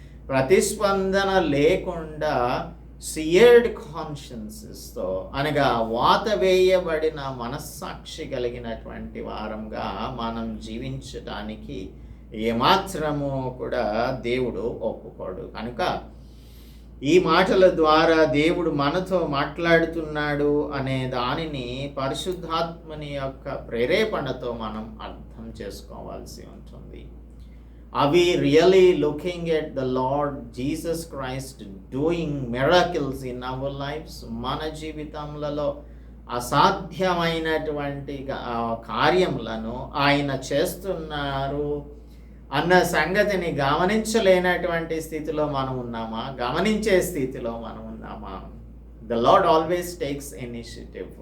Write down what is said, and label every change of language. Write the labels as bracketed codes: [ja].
[te] ప్రతిస్పందన లేకుండా సియర్డ్ కాన్షియన్సెస్తో, అనగా వాత వేయబడిన మనస్సాక్షి కలిగినటువంటి వారంగా మనం జీవించటానికి ఏమాత్రము కూడా దేవుడు ఒప్పుకోడు. కనుక ఈ మాటల ద్వారా దేవుడు మనతో మాట్లాడుతున్నాడు అనే దానిని పరిశుద్ధాత్మని యొక్క ప్రేరేపణతో మనం అర్థం చేసుకోవాల్సి ఉంటుంది. [en] Are we really looking at the Lord Jesus Christ doing miracles in our lives? [te] మన జీవితంలో అసాధ్యమైనటువంటి కార్యములను ఆయన చేస్తున్నారు అన్న సంగతిని గమనించలేనటువంటి స్థితిలో మనం ఉన్నామా? గమనించే స్థితిలో మనం ఉన్నామా? [en] The Lord always takes initiative.